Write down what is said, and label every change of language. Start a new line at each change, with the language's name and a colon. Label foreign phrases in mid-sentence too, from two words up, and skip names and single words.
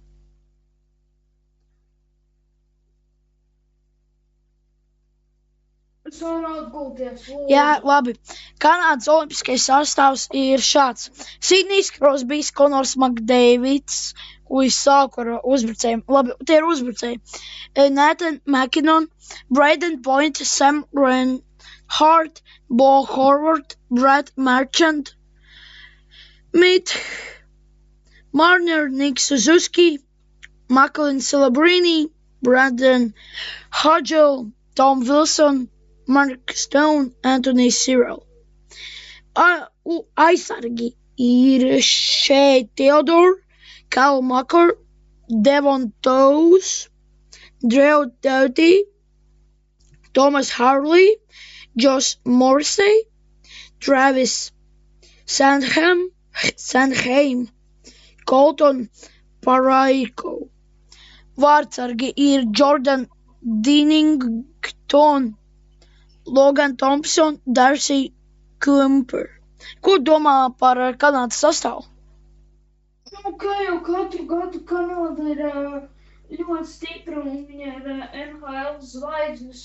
Latvian: Jā, labi. Kanādas olimpiskais sastāvs ir šāds. Sidnijs Krosbijs, Konors Makdeivids, kurš sāk ar uzbrucējiem. Labi, tie ir uzbrucēji. Nathan McKinnon, Braden Point, Sam Reinhart, Bo Horvath, Brad Marchand, Marner, Nick Suzuki, Macklin Celebrini, Brandon Hudgel, Tom Wilson, Mark Stone, Anthony Cyril. Aizsargi ir Shea Theodore, Cal Makar, Devon Toews, Drew Doughty, Thomas Harley, Josh Morrissey, Travis Sanheim, Colton Parayko. Vārdsargi ir Jordan Dinnington, Logan Thompson, Darcy Kumper. Ko domā par Kanādas sastāvu? Kā jau katru gadu Kanāda ir ļoti stipra un viņa ir NHL zvaigznes.